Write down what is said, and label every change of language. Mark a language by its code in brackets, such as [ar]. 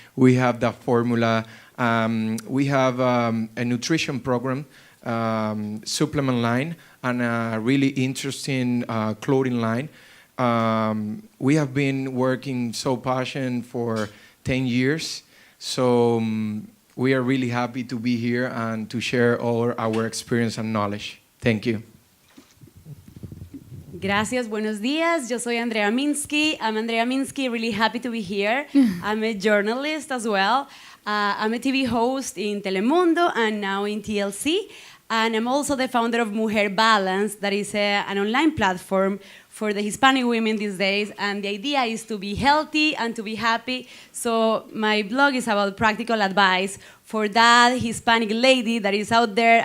[en] We have that formula. We have a nutrition program, supplement line, and a really interesting clothing line. We have been working so passionate for 10 years, so we are really happy to be here and to share all our experience and knowledge. Thank you. [es] Gracias, buenos días. Yo soy Andrea Minsky. [en] I'm Andrea Minsky, really happy to be here. I'm a journalist as well. I'm a TV host in Telemundo and now in TLC. And I'm also the founder of Mujer Balance, that is an online platform for the Hispanic women these days. And the idea is to be healthy and to be happy. So my blog is about practical advice for that Hispanic lady that is out there.